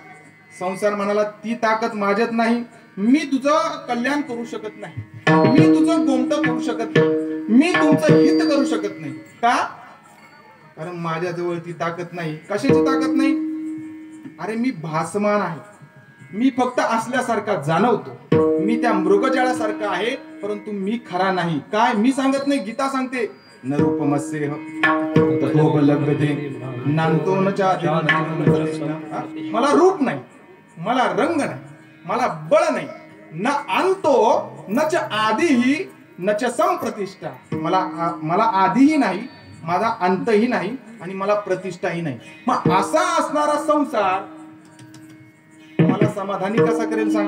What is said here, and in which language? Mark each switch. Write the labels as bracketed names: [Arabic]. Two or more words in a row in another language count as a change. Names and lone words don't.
[Marathi] संसार म्हणाला, ती ताकद माझ्यात नाही, मी तुझं कल्याण करू शकत नाही, मी तुझं गोमट करू शकत नाही, मी तुमचं हित करू शकत नाही. का? कारण माझ्याजवळ ती ताकद नाही. कशाची ताकद नाही? अरे मी भासमान आहे, मी फक्त असल्यासारखा जाणवतो, मी त्या मृगजळासारखा आहे, परंतु मी खरा नाही. काय? मी सांगत नाही, गीता सांगते, [Sanskrit] न रूपमस्येह तथोपलभ्यते नान्तो न चादिन. [Marathi] मला रूप नाही, मला रंग नाही, मला बळ नाही, [Sanskrit] न अंतो न च आदिही न च संप्रतिष्ठा. [Marathi] मला आदिही नाही, माझा अंतही नाही, आणि मला प्रतिष्ठाही नाही. मग असा असणारा संसार मला समाधानी कसा करेल सांगा?